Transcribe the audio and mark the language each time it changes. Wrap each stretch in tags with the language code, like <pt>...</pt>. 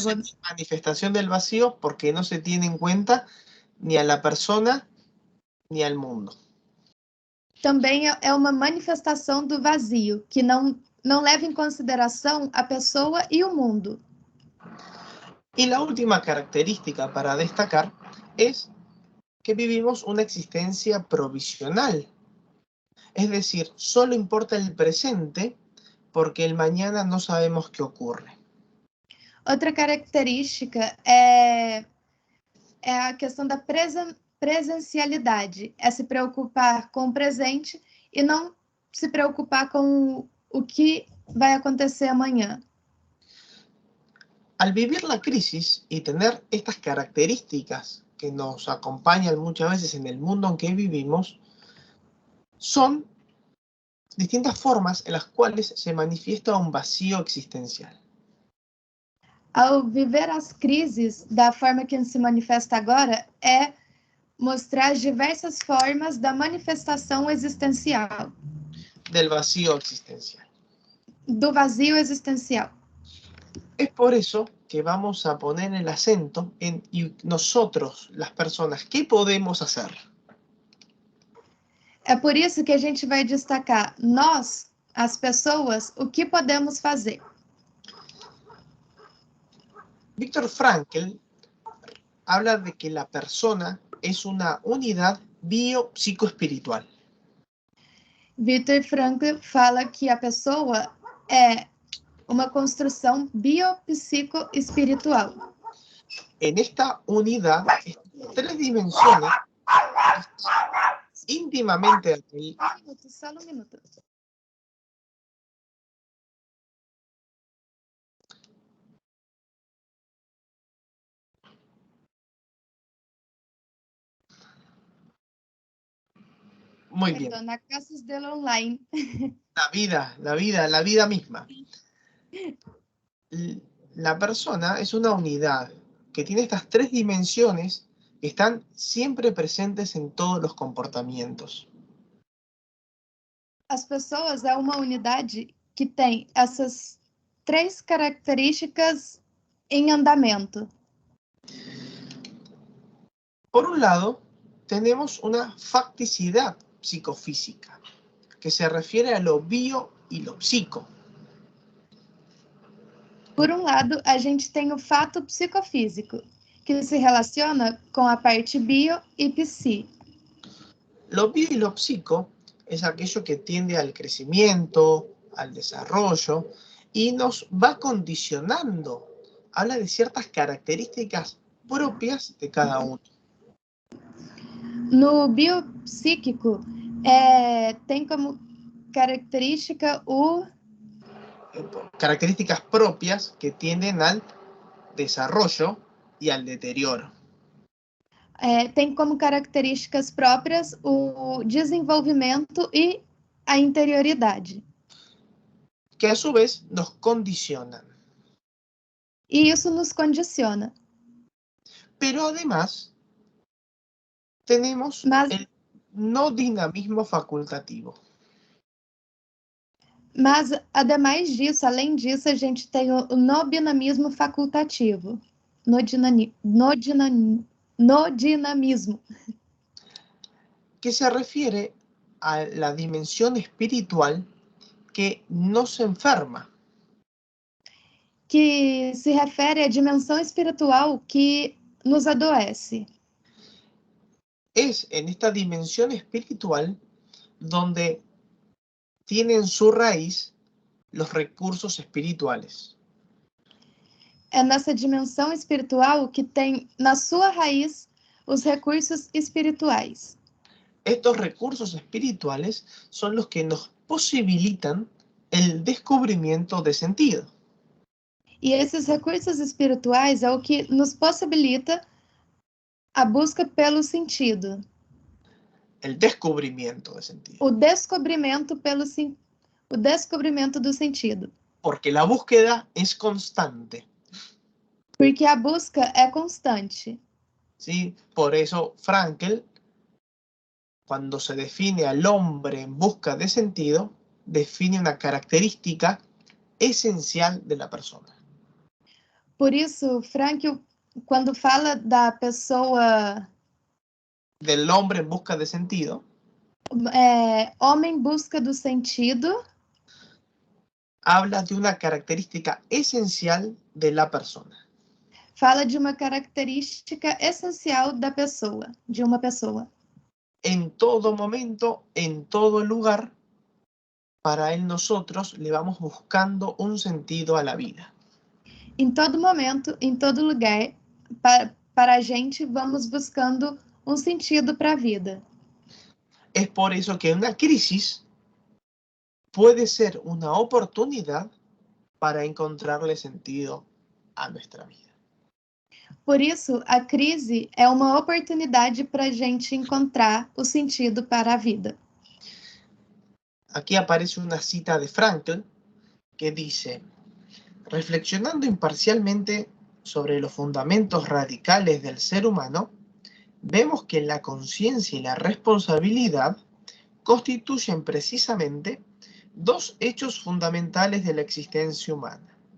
<es>se tiene manifestación del vacío porque no se tiene en cuenta ni a la persona ni al mundo.</es> <pt>Também é uma manifestação do vazio, que não leva em consideração a pessoa e o mundo.</pt> <es>Y la última característica para destacar es que vivimos una existencia provisional. Es decir, solo importa el presente porque el mañana no sabemos qué ocurre.</es> <pt>Outra característica é a questão da presencialidade, é se preocupar com o presente e não se preocupar com o que vai acontecer amanhã.</pt> <es>Al vivir la crisis y tener estas características que nos acompañan muchas veces en el mundo en que vivimos, son distintas formas en las cuales se manifiesta un vacío existencial.</es> <pt>Ao viver as crises da forma que se manifesta agora, é mostrar as diversas formas da manifestação existencial,</pt> <es>Del vacío existencial.</es> <pt>do vazio existencial.</pt> <es>Es por eso que vamos a poner el acento en y nosotros, las personas, ¿qué podemos hacer?</es> <pt>É por isso que a gente vai destacar nós, as pessoas, o que podemos fazer.</pt> <es>Viktor Frankl habla de que la persona es una unidad biopsicoespiritual.</es> <pt>Viktor Frankl fala que a pessoa é uma construção biopsicoespiritual.</pt> <es>En esta unidad, tres dimensiones íntimamente</es> <pt>Só um minuto.</pt> <es>muy bien. Na Casas del Online. La vida misma. La persona es una unidad que tiene estas tres dimensiones que están siempre presentes en todos los comportamientos.</es> <pt>As pessoas é uma unidade que tem essas três características em andamento.</pt> <es>Por un lado, tenemos una facticidad psicofísica, que se refiere a lo bio y lo psico.</es> <pt>Por um lado, a gente tem o fato psicofísico, que se relaciona com a parte bio e psi.</pt> <es>Lo bio y lo psico es aquello que tiende al crecimiento, al desarrollo, y nos va condicionando. Habla de ciertas características propias de cada uno.</es> <pt>No biopsíquico, tem como característica</pt> <es>características propias que tienden al desarrollo y al deterioro.</es> <pt>Tem como características próprias o desenvolvimento e a interioridade.</pt> <es>que a su vez nos condicionan.</es> <pt>E isso nos condiciona.</pt> <es>Pero además, tenemos</es> <pt>Mas,</pt> <es>el no dinamismo facultativo.</es> <pt>mas, ademais disso, além disso, a gente tem o no dinamismo facultativo. No dinamismo.</pt> <es>Que se refiere a la dimensión espiritual que no se enferma.</es> <pt>Que se refere à dimensão espiritual que nos adoece.</pt> <es>Es en esta dimensión espiritual donde tienen su raíz los recursos espirituales.</es> <pt>É nessa dimensão espiritual que tem na sua raiz os recursos espirituais.</pt> <es>Estos recursos espirituales son los que nos posibilitan el descubrimiento de sentido.</es> <pt>E esses recursos espirituais é o que nos possibilita a busca pelo sentido.</pt> <es>El descubrimiento de sentido.</es> <pt>O descobrimento do sentido.</pt> <es>Porque la búsqueda es constante.</es> <pt>Porque a busca é constante.</pt> <es>¿Sí? Por eso Frankl, cuando se define al hombre en busca de sentido, define una característica esencial de la persona.</es> <pt>Por isso, Frankl, quando fala da pessoa...</pt> <es>Del hombre en busca de sentido.</es> <pt>Homem busca do sentido.</pt> <es>Habla de una característica esencial de la persona.</es> <pt>Fala de uma característica essencial da pessoa, de uma pessoa.</pt> <es>En todo momento, en todo lugar, para él nosotros le vamos buscando un sentido a la vida.</es> <pt>Em todo momento, em todo lugar, para a gente, vamos buscando um sentido para a vida.</pt> <es>Es por eso que una crisis puede ser una oportunidad para encontrarle sentido a nuestra vida.</es> <pt>Por isso, a crise é uma oportunidade para a gente encontrar o sentido para a vida.</pt> <es>Aquí aparece una cita de Frankl que dice: reflexionando imparcialmente sobre los fundamentos radicales del ser humano, vemos que la conciencia y la responsabilidad constituyen precisamente dos hechos fundamentales de la existencia humana,</es>